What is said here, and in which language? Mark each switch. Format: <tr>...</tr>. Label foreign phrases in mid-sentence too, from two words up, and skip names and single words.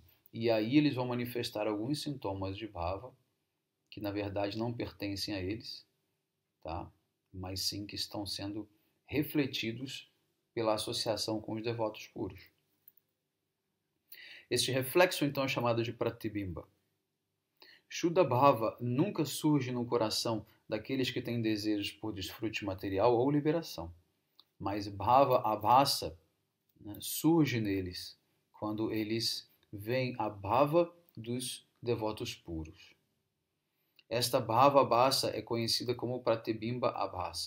<pt>E aí eles vão manifestar alguns sintomas de bhava, que na verdade não pertencem a eles, tá? Mas sim que estão sendo refletidos pela associação com os devotos puros. Este reflexo então é chamado de pratibimba.</pt> <sa>Shuddha Bhava</sa> <pt>nunca surge no coração daqueles que têm desejos por desfrute material ou liberação, mas</pt> <sa>Bhava Abhasa,</sa> <pt>né, surge neles quando eles veem a Bhava dos devotos puros. Esta</pt> <sa>Bhava Abhasa</sa> <pt>é conhecida como</pt> <sa>Pratibimba Abhasa.</sa>